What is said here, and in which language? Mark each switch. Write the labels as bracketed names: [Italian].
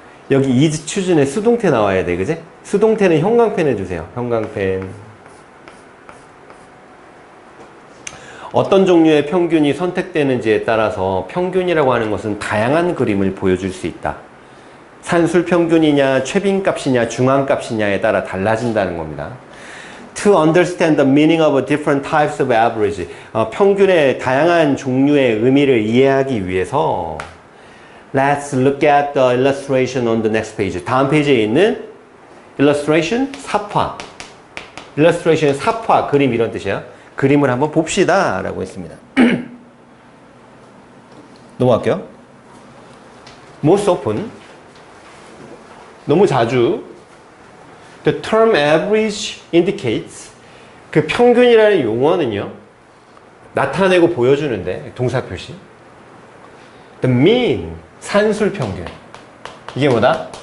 [Korean] 여기 [English] is choose [Korean] 는 수동태 나와야 돼. 그지? 수동태는 형광펜 해주세요. 형광펜. 어떤 종류의 평균이 선택되는지에 따라서 평균이라고 하는 것은 다양한 그림을 보여줄 수 있다. 산술 평균이냐, 최빈값이냐, 중앙값이냐에 따라 달라진다는 겁니다. [English] To understand the meaning of different types of average. [Korean] 평균의 다양한 종류의 의미를 이해하기 위해서 [English] Let's look at the illustration on the next page. [Korean] 다음 페이지에 있는 illustration, 삽화. illustration, 삽화, 그림 이런 뜻이야. 그림을 한번 봅시다 라고 했습니다. 넘어갈게요. [English] Most often, [Korean] 너무 자주 [English] The term average indicates [Korean] 그 평균이라는 용어는요 나타내고 보여주는데 동사 표시 [English] The mean [Korean] 산술평균 이게 뭐다?